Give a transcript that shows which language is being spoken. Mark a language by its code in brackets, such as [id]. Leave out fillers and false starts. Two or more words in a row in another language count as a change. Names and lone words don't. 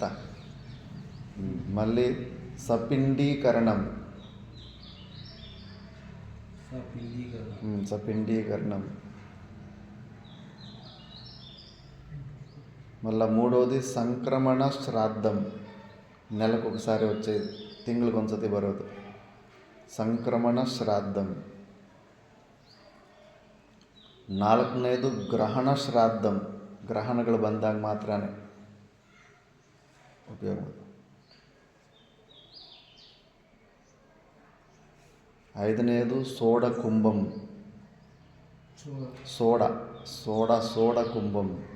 [te] మళ్ళీ సపిండీకరణం. సపిండీకరణం. మళ్ళీ 3వది సంక్రమణ శ్రాద్ధం. నెలకు ఒకసారి వచ్చేది, [kn] తింಗಳಿಗೆ ಒಂದ್ಸತಿ ಬರೋದು [te] సంక్రమణ శ్రాద్ధం. [kn] ನಾಲ್ಕನೇದು ಗ್ರಹಣ ಶ್ರಾದ್ದಂ, ಗ್ರಹಣಗಳು ಬಂದಾಗ ಮಾತ್ರ ಉಪಯೋಗ. ಐದನೇದು ಸೋಡ ಕುಂಭಂ, ಸೋಡ ಕುಂಭಂ.